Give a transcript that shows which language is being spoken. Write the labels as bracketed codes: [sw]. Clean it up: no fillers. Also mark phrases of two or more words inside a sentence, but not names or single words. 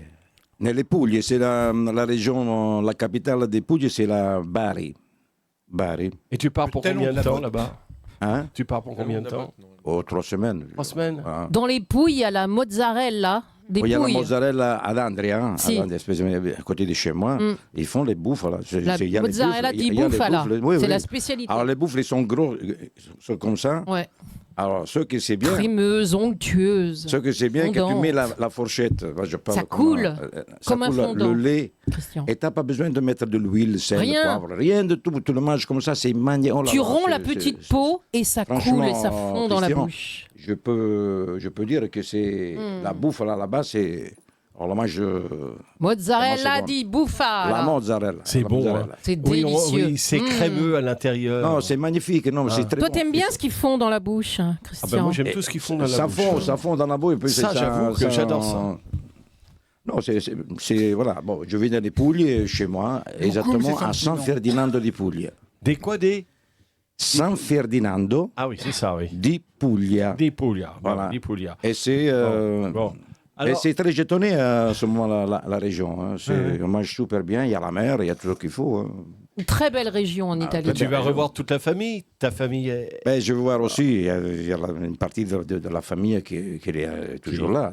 [fr] Les Puglie, c'est la région, la capitale des Puglie, c'est la Bari. Et tu pars pour combien de temps là-bas? Tu pars pour combien de temps? 3 semaines. 3 semaines. Dans les Pouilles, il y a la mozzarella. Il y a la mozzarella à Andria, à côté de chez moi. Ils font les bouffes. [it] La mozzarella di bufala, [fr] c'est la spécialité. Alors les bouffes, ils sont gros, sont comme ça. Ouais. Alors, ce que c'est bien... Crémeuse, onctueuse. Ce que c'est bien, que tu mets la fourchette. Ça coule comme un fondant. Le lait. Christian. Et tu n'as pas besoin de mettre de l'huile, sel, poivre. Rien de tout. Tu le manges comme ça, c'est magnifique. Oh tu romps la petite peau et ça coule et ça fond dans la bouche. Je peux dire que c'est... La bouffe, là-bas, c'est... Alors moi, [it] mozzarella di bufala. [fr] La mozzarella. C'est bon. Hein. C'est délicieux. Oui, c'est crémeux à l'intérieur. Non, c'est magnifique. Non, c'est très Toi, t'aimes bien ce qu'ils font dans la bouche, Christian? Moi, j'aime tout ce qu'ils font dans la bouche. Ça fond dans la bouche. Ça, j'avoue que j'adore ça. Non, c'est... Voilà. Bon, je viens des Puglie chez moi, exactement à San Ferdinando di Puglia. Des quoi, des San Ferdinando di Puglia. Di Puglia, voilà. Di Puglia. Et c'est Alors, et c'est très étonné à ce moment-là, la région. Hein. On mange super bien, il y a la mer, il y a tout ce qu'il faut. Hein. Une très belle région en Italie. Tu vas revoir toute la famille. Ta famille est... Je vais voir aussi, il y a une partie de la famille qui est toujours là.